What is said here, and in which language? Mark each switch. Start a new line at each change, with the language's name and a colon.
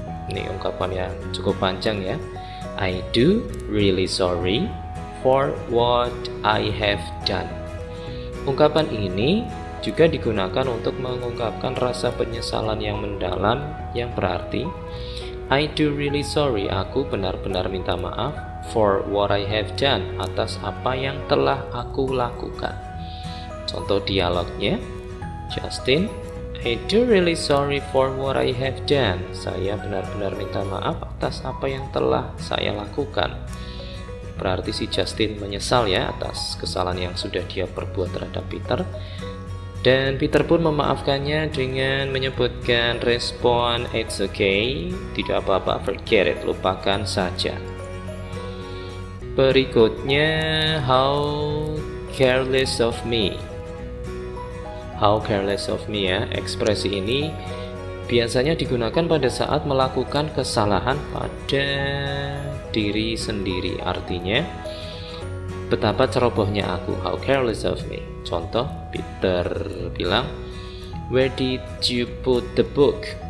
Indonesian: Ini ungkapan yang cukup panjang ya.
English: I do really sorry for what I have done.
Indonesian: Ungkapan ini juga digunakan untuk mengungkapkan rasa penyesalan yang mendalam yang berarti
English: I do really sorry,
Indonesian: aku benar-benar minta maaf
English: for what I have done,
Indonesian: atas apa yang telah aku lakukan. Contoh dialognya,
English: Justin, I do really sorry for what I have done.
Indonesian: Saya benar-benar minta maaf atas apa yang telah saya lakukan. Berarti si Justin menyesal ya atas kesalahan yang sudah dia perbuat terhadap Peter. Dan Peter pun memaafkannya dengan menyebutkan respon
English: it's okay,
Indonesian: tidak apa-apa,
English: forget it,
Indonesian: lupakan saja.
English: Berikutnya, how careless of me. How careless of me
Indonesian: ya, ekspresi ini biasanya digunakan pada saat melakukan kesalahan pada diri sendiri. Artinya, betapa cerobohnya aku,
English: how careless of me.
Indonesian: Contoh, Peter bilang,
English: where did you put the book?